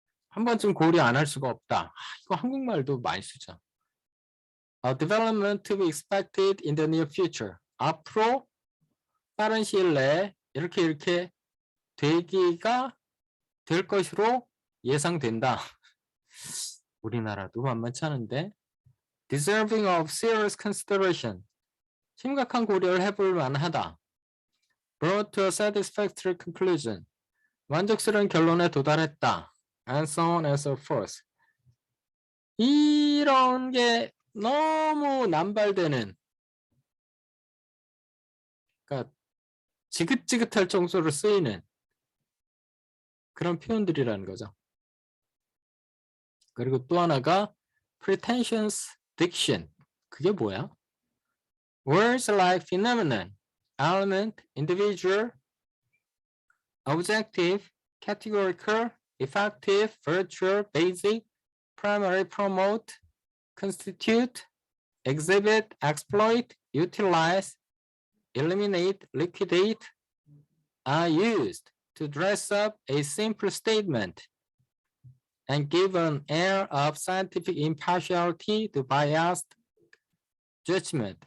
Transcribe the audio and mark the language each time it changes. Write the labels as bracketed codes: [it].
[ko] 한 번쯤 고려 안 할 수가 없다. 이거 한국말도 많이 쓰죠. [en] A development to be expected in the near future. [ko] 앞으로 빠른 시일 내에 이렇게 되기가 될 것으로 예상된다. 우리나라도 만만치 않은데. [en] Deserving of serious consideration. [ko] 심각한 고려를 해볼 만하다. [en] Brought to a satisfactory conclusion. [ko] 만족스러운 결론에 도달했다. [en] And so on and so forth. [ko] 이런 게 너무 남발되는, 그러니까 지긋지긋할 정도로 쓰이는 그런 표현들이라는 거죠. 그리고 또 하나가 [en] pretentious diction. [ko] 그게 뭐야? [en] Words like phenomenon, element, individual, objective, categorical, effective, virtual, basic, primary, promote, constitute, exhibit, exploit, utilize, eliminate, liquidate are used to dress up a simple statement and give an air of scientific impartiality to biased judgment.